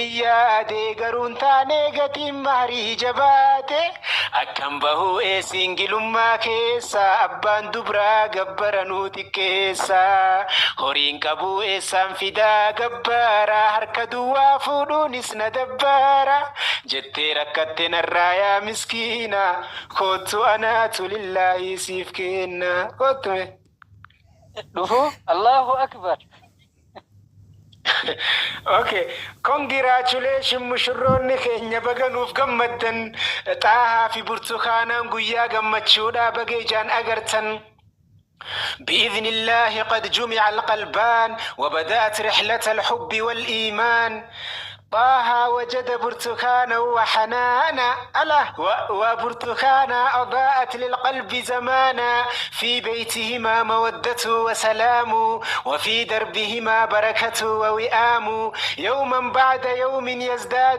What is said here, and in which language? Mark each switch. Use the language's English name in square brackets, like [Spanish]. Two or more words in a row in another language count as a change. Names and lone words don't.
[Oromo] yaade garuun taanee gatiin maarii jabaate akkam bahuu siingilummaa keessaa abbaan dubraa gabbara nuu xiqqeessaa horiin qabuu eessaan fidaa gabbaaraa harka duwwaa fuudhuun isna dabbara jettee rakkatte narraa yaa miskiina kootu anaatu lillahi siif kenna kootume [Arabic] dhufu الله أكبر. [English] Okay, congratulations [Oromo] mushurroonni keenya baganuuf gammaddan xaahaa fi burtukaanaan guyyaa gammachuudha bagee ijaan agartan. [Arabic] بإذن الله قد جمع القلبان وبدأت رحلة الحب والإيمان طه وجد برتكانا وحنانا ألا وبرتكانا أضاءت للقلب زمانا في بيتهما مودة وسلام وفي دربهما بركة ووئام يوما بعد يوم يزداد